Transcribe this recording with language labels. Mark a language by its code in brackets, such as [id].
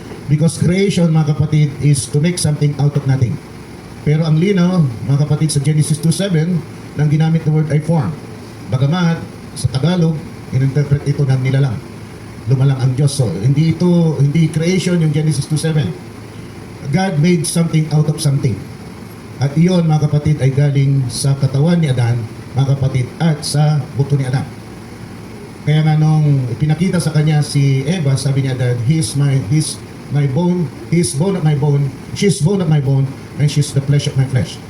[en] Because creation, [tl] mga kapatid, [en] is to make something out of nothing. [tl] Pero ang linaw, mga kapatid, sa Genesis 2:7, nang ginamit na word ay form. Bagamat, sa Tagalog, in-interpret ito ng nilalang. Lumalang ang Diyos. So, hindi creation yung Genesis 2:7. [en] God made something out of something. [tl] At iyon, mga kapatid, ay galing sa katawan ni Adan, mga kapatid, at sa buto ni Adan. Kaya nga nung pinakita sa kanya si Eva, sabi niya, [en] Adan, he's my bone, he's bone of my bone, she's bone of my bone, and she's the flesh of my flesh.